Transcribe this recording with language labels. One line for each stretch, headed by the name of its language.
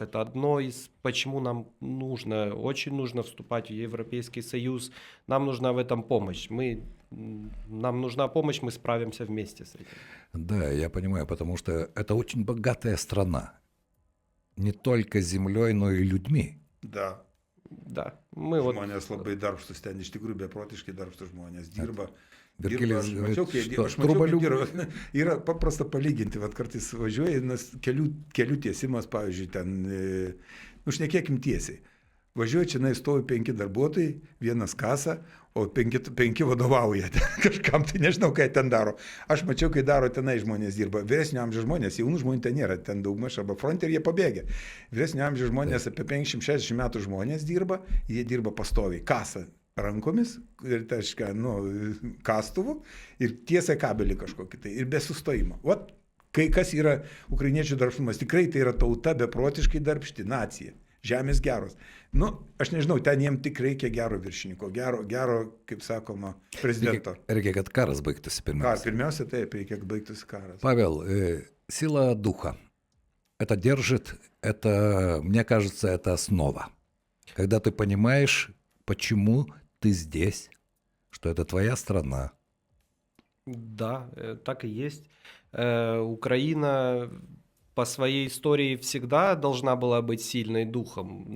Russian: Это одно из, почему нам очень нужно вступать в Европейский Союз. Нам нужна в этом помощь. Нам нужна помощь, мы справимся вместе с этим. Да, я понимаю, потому что это очень богатая страна. Не только землей, но и людьми. Да. Да.
Lithuanian: Žmonės labai darbštus ten, iš tikrųjų beprotiškai darbštus žmonės dirba. Virgilijus, aš mačiau, dirba. Yra paprasta palyginti, vat kartais važiuoja, nes kelių tiesimas, pavyzdžiui, ten, šnekėkim tiesiai. Važiuoja, čia stovi 5 darbuotojai, vienas kasa, o 5 vadovauja. Kažkam tai nežinau, ką ten daro. Aš mačiau, kai daro tenai žmonės dirba. Vyresnio amžiaus žmonės, jaunų žmonių ten nėra, ten daugmaž arba fronte ir jie pabėgė. Vyresnio amžiaus žmonės, apie 50-60 metų žmonės dirba, jie dirba pastoviai, kasa rankomis, ir kastuvu, ir tiesia kabelį kažkokį tai, ir be sustojimo. Vat, kai kas yra ukrainiečių darbštumas, tikrai tai yra tauta beprotiškai darbšti, nacija. Žemės geros. Aš nežinau, ten jiems tik reikia gero viršininko, gero, kaip sakoma, prezidento. Reikia, kad karas baigtųsi pirmiausia. Pirmiausia, taip, reikia, kad baigtųsi karas.
Russian: Павел, сила духа. Это держит, мне кажется, это основа. Когда ты понимаешь, почему ты здесь, что это твоя страна. Да, так и есть. Украина по своей истории всегда должна была быть сильной духом.